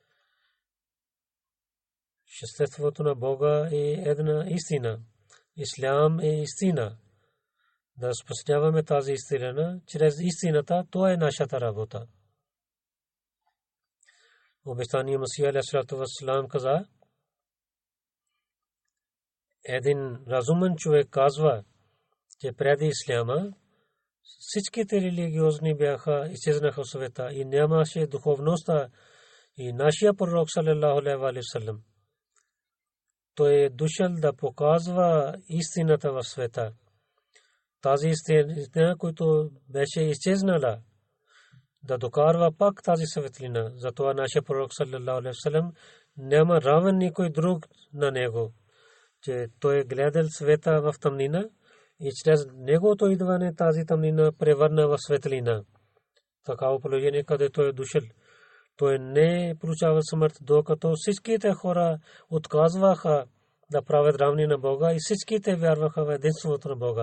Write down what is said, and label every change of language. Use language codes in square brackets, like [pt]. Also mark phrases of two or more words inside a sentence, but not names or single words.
[bg] Съществото на Бога е една истина. Ислям е истина. Да разпространяваме тази истина чрез истината, това е нашата работа. Обещания Масия [ar] عليه الصلاة والسلام [bg] каза, един разумен човек казва, че преди исляма всичките религиозни бяха изчезнаха в света и нямаше духовността и нашия пророк [ar] صلى الله عليه وسلم [bg] той е дошъл да показва истината в света. Тази истина, която беше изчезнала, да докарва пак тази светлина. Затова нашия пророк [ar] صلى الله عليه وسلم [bg] няма равен никой друг на него, че той гледал света в тъмнина и чрез неговото идване тази тъмнина превърна в светлина. Такава положение, където е дошъл. Той не получава смърт, докато всичките хора отказваха да правят равни на Бога и всичките вярваха в единството на Бога.